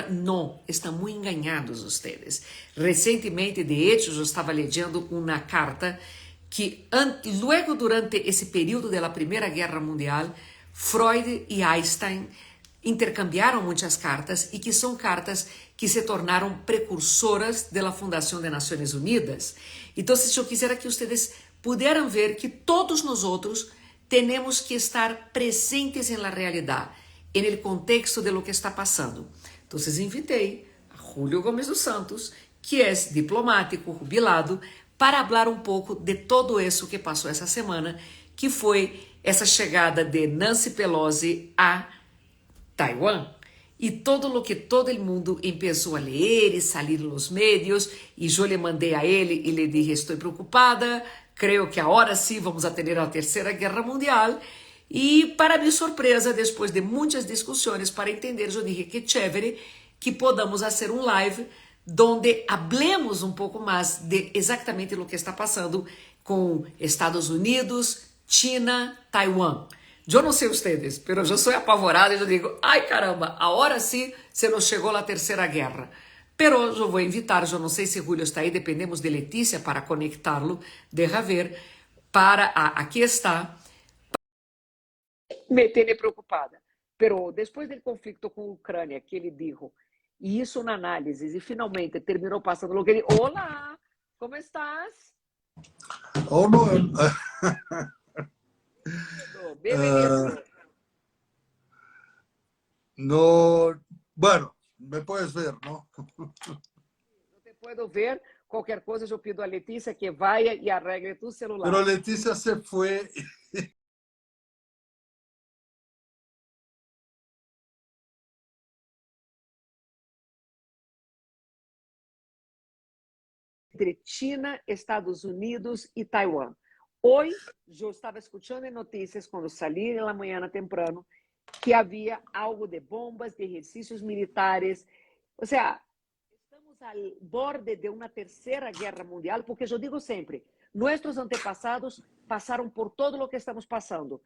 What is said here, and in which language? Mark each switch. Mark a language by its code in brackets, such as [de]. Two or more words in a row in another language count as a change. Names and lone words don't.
[es] No, están muy engañados ustedes. Recientemente, de hecho, yo estaba leyendo una carta que luego durante ese período de la Primera Guerra Mundial, Freud y Einstein intercambiaron muchas cartas y que son cartas que se tornaron precursoras de la fundación de Naciones Unidas. Entonces yo quisiera que ustedes pudieran ver que todos nosotros tenemos que estar presentes en la realidad, en el contexto de lo que está pasando. [pt] Entonces invitei a Julio Gomes dos Santos, que é diplomático, jubilado, para falar um pouco de todo isso que passou essa semana, que foi essa chegada de Nancy Pelosi a Taiwán. E todo o que [es] todo el mundo [pt] começou a ler e sair nos medios, e eu lhe mandei a ele e lhe dije, estou preocupada, creio que agora sim vamos a ter a terceira guerra mundial. E para minha surpresa, depois de muitas discussões para entender, eu dije [es] que chévere que podamos [pt] fazer um live [es] donde hablemos [pt] um pouco mais de exatamente o que está passando com Estados Unidos, China, Taiwán. Eu não sei ustedes, mas eu sou apavorada e eu digo, ai caramba, agora sim se nos chegou a terceira guerra. Pero eu vou invitar, eu não sei se Julio está aí, dependemos de Letícia para conectá-lo, [es] deja ver, [pt] aqui está. [es] Me tiene preocupada. [pt] Pero depois do conflito com a Ucrânia, que ele dijo, e isso na análise, e finalmente terminou passando [es] lo que [pt] ele... Olá, [es] como estás? Oh, no. Bienvenido. No, bueno, me puedes ver, ¿no? No te puedo ver. [pt] Qualquer coisa, eu pido a Letícia [es] que vaya [pt] e [es] arregle tu celular. Pero Leticia se fue. [pt] Entre China, Estados Unidos e Taiwán. Hoje, eu estava escutando em notícias, quando saí na manhã temprano, que havia algo de bombas, de exercícios militares. Ou seja, estamos ao borde de uma terceira guerra mundial, porque eu digo sempre, nossos antepassados passaram por todo o que estamos passando.